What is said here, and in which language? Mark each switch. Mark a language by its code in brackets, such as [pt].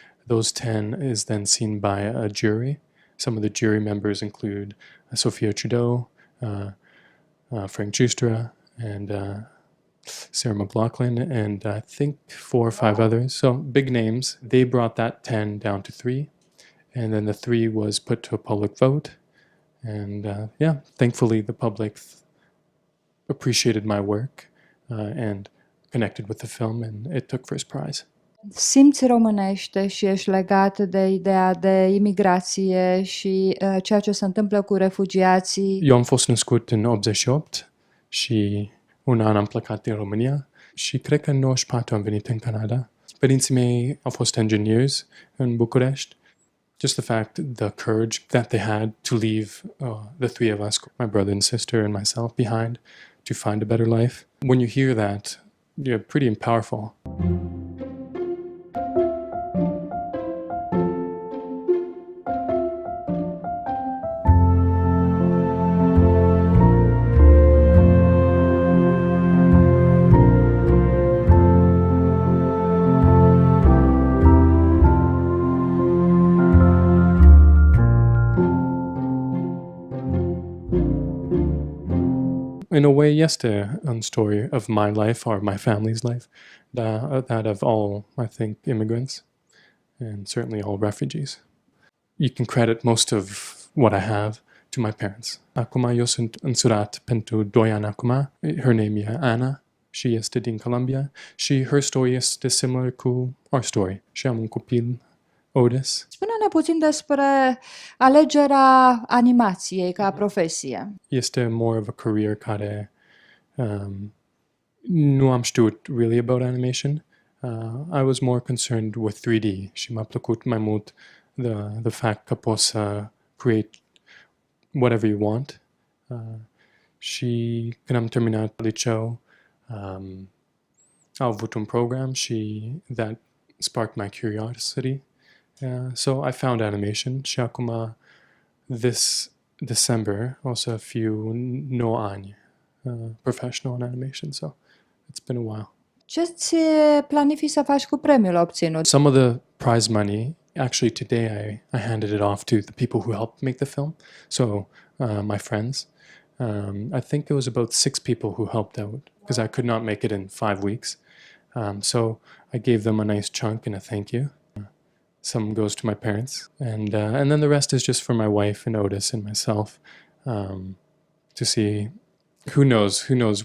[en] Those 10 is then seen by a jury. Some of the jury members include Sophia Trudeau, Frank Justra, and Sarah McLaughlin, and I think 4 or 5 others. So big names. They brought that 10 down to 3, and then the 3 was put to a public vote. And yeah, thankfully the public appreciated my work and connected with the film, and it took first prize. [ro] Simți românește și ești legat de ideea de imigrație și ceea ce se întâmplă cu refugiații. Eu am fost născut în 88 și un an am plecat din România și cred că în 94 am venit în Canada. Părinții mei au fost engineers în București. [en] Just the fact, the courage that they had to leave the 3 of us, my brother and sister and myself, behind to find a better life. When you hear that, you're pretty powerful. In a way, yes, a story of my life or my family's life, that of all, I think, immigrants, and certainly all refugees. You can credit most of what I have to my parents. [ro] Acum eu sunt însurat pentru 2 ani acum. [en] Her name [ro] e Anna. [en] She [ro] este din Colombia. Și [en] her story [ro] este similar cu [en] our story. [ro] Și am un copil, Otis. Spune-ne puțin despre alegerea animației ca profesie. Este [en] more of a career [ro] care nu am știut [en] really about animation. I was more concerned with 3D [ro] și m-a plăcut mai mult [en] the fact [ro] că poți să [en] create whatever you want. [ro] Și când am terminat liceu, am avut un program și [en] that sparked my curiosity. Yeah, so I found animation [ro] și acum [en] this December [ro] o să fiu 9 ani [en] professional in animation, so it's been a while. [ro] Ce-ți planifici să faci cu premiul obținut? [en] Some of the prize money, actually today I handed it off to the people who helped make the film, so my friends. I think it was about 6 people who helped out because I could not make it in 5 weeks. So I gave them a nice chunk and a thank you. Some goes to my parents, and then the rest is just for my wife and Otis and myself, to see. Who knows? Who knows?